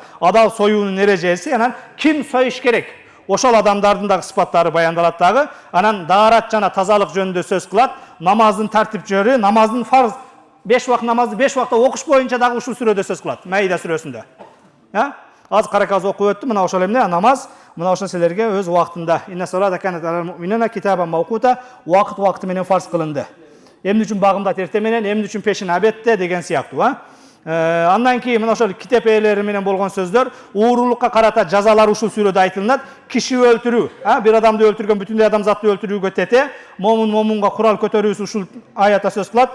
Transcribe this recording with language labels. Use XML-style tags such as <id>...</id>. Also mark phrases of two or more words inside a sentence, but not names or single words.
<ky>Адал союунун эрежеси, анан ким союш керек? Ошол адамдардын дагы сыпаттары баяндалат дагы. Анан даарат жана тазалык жөнүндө сөз кылат. Намаздын тартипчөлү, намаздын фарз 5 убакыт намазды 5 убакта окуш боюнча дагы ушул сүрөдө сөз кылат. Маида сүрөсүндө. Аз караказ окуп өттүм. Мына ошол эмне намаз, мына ошол силерге өз убактында.</ky> <ar>إن الصلاة كانت على المؤمنين كتابا موقوتا,</ar> <ky>убакыт менен фарз кылынды. Эмне үчүн багымдат эртең менен, эмне үчүн пешин абетте деген сыяктуу. Андан кийин мына ошол китеп ээлери менен болгон сөздөр, уурулукка карата жазалар ушул сүрөдө айтылат. Киши өлтүрүү, бир адамды өлтүргөн бүтүндөй адамзатты өлтүрүүгө тете, момунга курал көтөрүүсү ушул аятта сөз кылат.</ky>